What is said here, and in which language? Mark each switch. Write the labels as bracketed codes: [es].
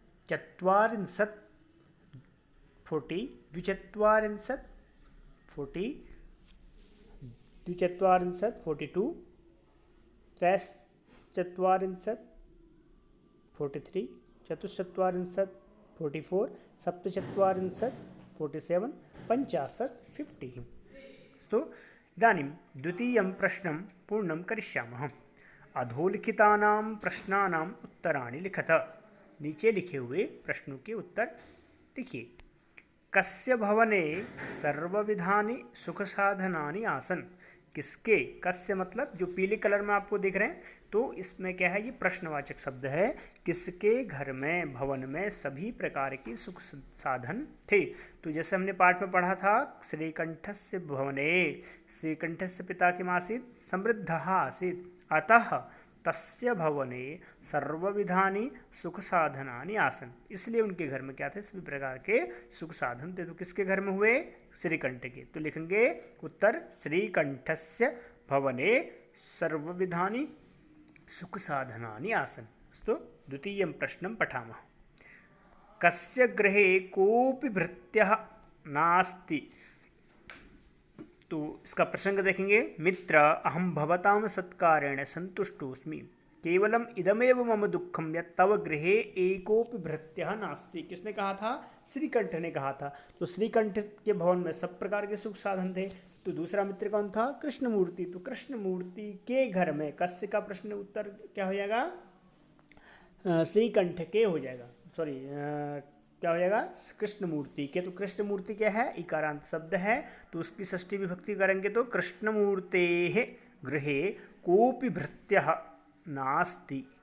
[sa] चत्वारिंशत् 40, द्विचत्वारिंशत् 40, द्विचत्वारिंशत् 42, त्रयश्चत्वारिंशत् 43, चतुश्चत्वारिंशत् 44, सप्तचत्वारिंशत् 47, 50 50। अस्तु, इदानीं द्वितीयं प्रश्नं पूर्णं करिष्यामः। अधोलिखितानां प्रश्नानाम् उत्तराणि लिखत। [hi] नीचे लिखे हुए प्रश्नों के उत्तर लिखिए। [sa] कस्य भवने सर्वविधानि सुखसाधनानि आसन्। [hi] किसके, कस्य मतलब जो पीले कलर में आपको दिख रहे हैं, तो इसमें क्या है, ये प्रश्नवाचक शब्द है। किसके घर में, भवन में सभी प्रकार की सुख साधन थे। तो जैसे हमने पाठ में पढ़ा था, [sa] श्रीकंठस्य भवने, श्रीकंठस्य पिता किम् आसीत्, समृद्धः आसीत्, अतः तस्य भवने सर्वविधानि सुख साधनानि आसन्। [hi] इसलिए उनके घर में क्या थे, सभी प्रकार के सुख साधन थे। तो किसके घर में हुए, श्रीकंठ के। तो लिखेंगे उत्तर, [sa] श्रीकंठस्य भवने सर्वविधानि सुख साधनानि आसन्। अस्तु, द्वितीयं प्रश्नं पठामः। कस्य गृहे कोऽपि भृत्यः नास्ति। [hi] तो इसका प्रसंग देखेंगे। [sa] मित्र, अहं भवतां सत्कारेण सन्तुष्टोऽस्मि, केवलम् इदमेव मम दुःखं यत् तव गृहे एकोऽपि भृत्यः नास्ति। [hi] किसने कहा था, श्रीकंठ ने कहा था। तो श्रीकंठ के भवन में सब प्रकार के सुख साधन थे। तो दूसरा मित्र कौन था, कृष्णमूर्ति। तो कृष्णमूर्ति के घर में, कस्य का प्रश्न उत्तर क्या हो जाएगा, श्रीकंठ के हो जाएगा, सॉरी क्या हो जाएगा, कृष्णमूर्ति के। तो कृष्णमूर्ति क्या है, इकारांत शब्द है, तो उसकी षष्ठी विभक्ति करेंगे तो [sa] कृष्णमूर्तेः गृहे कोऽपि भृत्यः नास्ति।